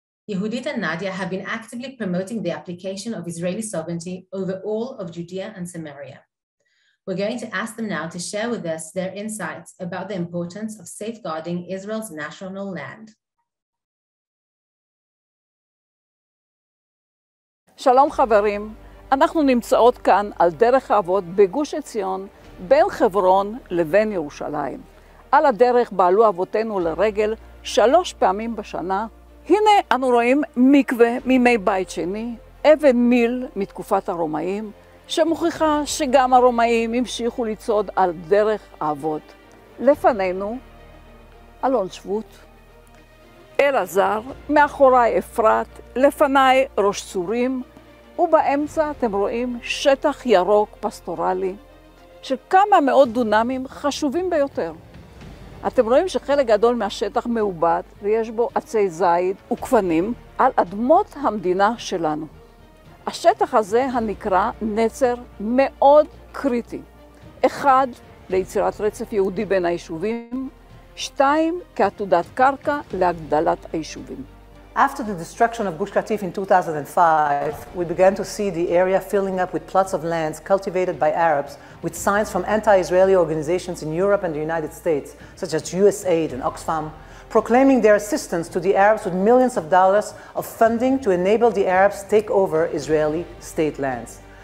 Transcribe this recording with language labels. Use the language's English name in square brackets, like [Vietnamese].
[English] Yehudit and Nadia have been actively promoting the application of Israeli sovereignty over all of Judea and Samaria. We're going to ask them now to share with us their insights about the importance of safeguarding Israel's national land. [Hebrew] שלום חברים, אנחנו נמצאות כאן על דרך האבות בגוש עציון בין חברון לבין ירושלים. על הדרך בעלו אבותינו לרגל 3 פעמים בשנה. הנה אנו רואים מקווה מימי בית שני, אבן מיל מתקופת הרומאים, שמוכיחה שגם הרומאים המשיכו לצעוד על דרך האבות. לפנינו אלון שבות, אלעזר, מאחוריי אפרת, לפניי ראש צורים, ובאמצע אתם רואים שטח ירוק פסטורלי של כמה מאות דונמים חשובים ביותר. אתם רואים שחלק גדול מהשטח מעובד ויש בו עצי זית וכפנים על אדמות המדינה שלנו. השטח הזה הנקרא נצר מאוד קריטי. אחד ליצירת רצף יהודי בין היישובים, 2. כעתודת קרקע להגדלת היישובים. [English] After the destruction of Gush Katif in 2005, we began to see the area filling up with plots of lands cultivated by Arabs with signs from anti-Israeli organizations in Europe and the United States, such as USAID and Oxfam, proclaiming their assistance to the Arabs with millions of dollars of funding to enable the Arabs to take over Israeli state lands.